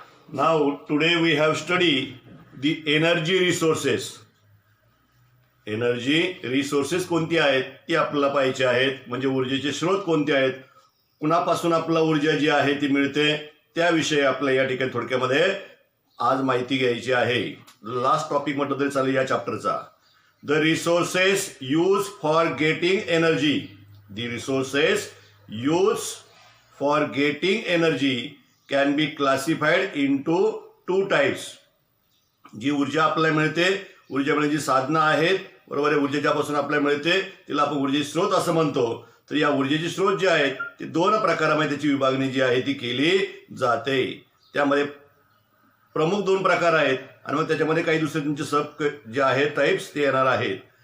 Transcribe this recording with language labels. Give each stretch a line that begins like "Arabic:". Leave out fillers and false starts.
English: Now, today we have studied the energy resources.
Marathi: Energy resources कोणती आहेत ती आपल्याला पाहायची आहेत, म्हणजे ऊर्जेचे स्रोत कोणते आहेत, कुणापासून आपल्याला ऊर्जा जी आहे ती मिळते त्याविषयी आपल्याला या ठिकाणी थोडक्यामध्ये आज माहिती घ्यायची आहे. लास्ट टॉपिक म्हटलं तरी चालेल या चॅप्टरचा.
English: The resources use for getting energy. The resources use for getting energy can be classified into two types.
Marathi: जी ऊर्जा आपल्याला मिळते, ऊर्जा मिळण्याची साधनं आहेत, बरोबर आहे. ऊर्जा ज्यापासून आपल्याला मिळते तिला आपण ऊर्जेचे स्रोत असं म्हणतो. तर या ऊर्जेचे स्रोत जे आहेत ते दोन प्रकारामध्ये त्याची विभागणी जी आहे ती केली जाते. त्यामध्ये प्रमुख दोन प्रकार आहेत आणि मग त्याच्यामध्ये काही दुसरे तुमचे सब जे आहेत टाइप्स ते येणार आहेत.